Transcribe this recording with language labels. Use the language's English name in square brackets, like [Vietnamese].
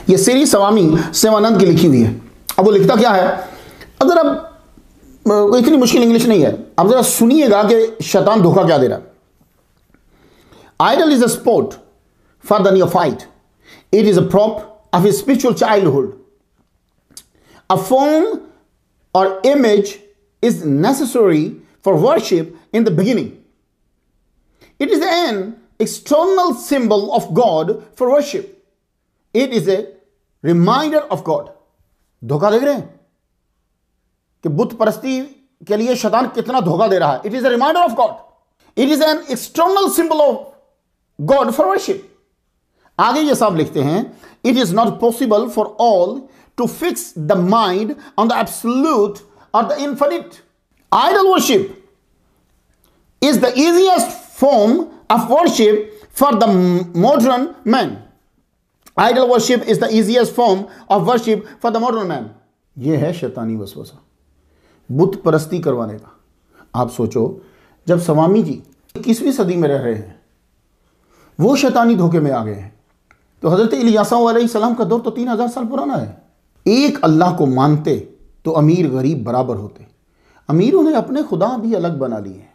[Hindi] ये श्री स्वामी सेवानंद की लिखी हुई है। अब वो लिखता क्या है, अगर अब इतनी मुश्किल इंग्लिश नहीं है, अब जरा सुनिएगा कि शैतान धोखा क्या दे रहा है। [English] Idol is a sport for the neophyte, it is a prop of a spiritual childhood, a form or image is necessary for worship in the beginning. It is an external symbol of God for worship. It is a reminder of God. [Hindi] धोखा देख रहे हैं कि बुत परस्ती के लिए शैतान कितना धोखा दे रहा है। [English] It is a reminder of God. It is an external symbol of God for worship. [Hindi] आगे ये साहब लिखते हैं, [English] it is not possible for all to fix the mind on the absolute or the infinite. Idol worship is the easiest form of worship for the modern man. Idol worship is the easiest form of worship for the modern man. [Hindi] यह है शैतानी वसवसा, बुत परस्ती करवाने का। आप सोचो, जब स्वामी जी 21वीं सदी में रह रहे हैं, वो शैतानी धोखे में आ गए हैं, तो हजरत इलियासा अलैहिस्सलाम का दौर तो 3000 साल पुराना है। एक अल्लाह को मानते तो अमीर गरीब बराबर होते, अमीरों ने अपने खुदा भी अलग बना लिए।